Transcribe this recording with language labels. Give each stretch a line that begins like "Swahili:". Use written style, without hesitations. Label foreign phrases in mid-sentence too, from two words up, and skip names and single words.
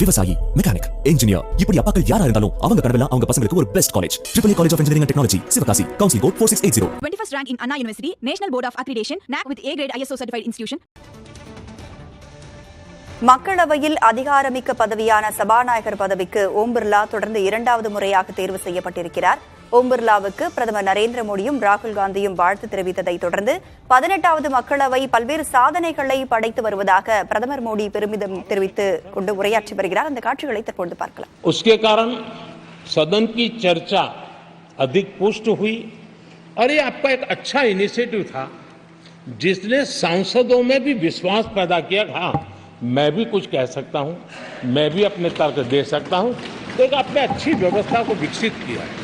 Tamil: விவசாயி, மெக்கானிக், இன்ஜினியர், இப்படி அப்பாக்கள் யாரா இருந்தாலும் அவங்க கனவெல்லாம் அவங்க பசங்களுக்கு ஒரு
English: best college.
Tamil: EEE College of Engineering and Technology, சிவகாசி.
English: Counseling code 4680. 21st rank in Anna University, National Board of Accreditation, NAC with A grade ISO certified institution.
Tamil: மக்களவையில் அதிகாரமிக்க பதவியான சபாநாயகர் பதவிக்கு ஓம் பிர்லா தொடர்ந்து இரண்டாவது முறையாக தேர்வு செய்யப்பட்டிருக்கிறார். ஓம் பிர்லாவுக்கு பிரதமர் நரேந்திர மோடியும் ராகுல் காந்தியும் வாழ்த்து தெரிவித்ததை தொடர்ந்து 18வது மக்களவை பல்வேறு சாதனைகளை படைத்து வருவதாக பிரதமர் மோடி பெருமிதம் தெரிவித்து கொண்டு உரையாற்றி வருகிறார். அந்த காட்சிகளை தற்போது பார்க்கலாம்.
Hindi: उसके कारण सदन की चर्चा अधिक पुष्ट हुई और ये आपका एक अच्छा इनिशिएटिव था जिसने सांसदों में भी विश्वास पैदा किया। हाँ, मैं भी कुछ कह सकता हूं, मैं भी अपने तर्क दे सकता हूं, तो एक आपने अच्छी व्यवस्था को विकसित किया है।